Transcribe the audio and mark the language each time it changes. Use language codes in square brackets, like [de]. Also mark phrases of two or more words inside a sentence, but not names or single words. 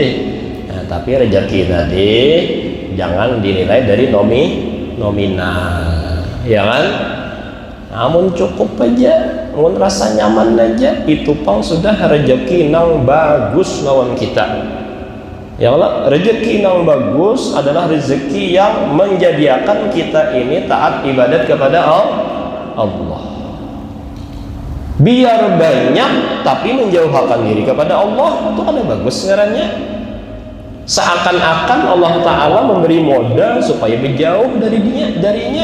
[id] Nah, tapi rezeki tadi jangan dinilai dari nominal, ya kan? [bjn] Namun cukup aja, namun rasa nyaman aja itu pang sudah rezeki nang bagus lawan kita. [id] Ya Allah, rezeki nang bagus adalah rezeki yang menjadikan kita ini taat ibadat kepada Allah. Biar banyak tapi menjauhkan diri kepada Allah, itu kan bagus sebenarnya. Seakan-akan Allah Ta'ala memberi modal supaya berjauh darinya.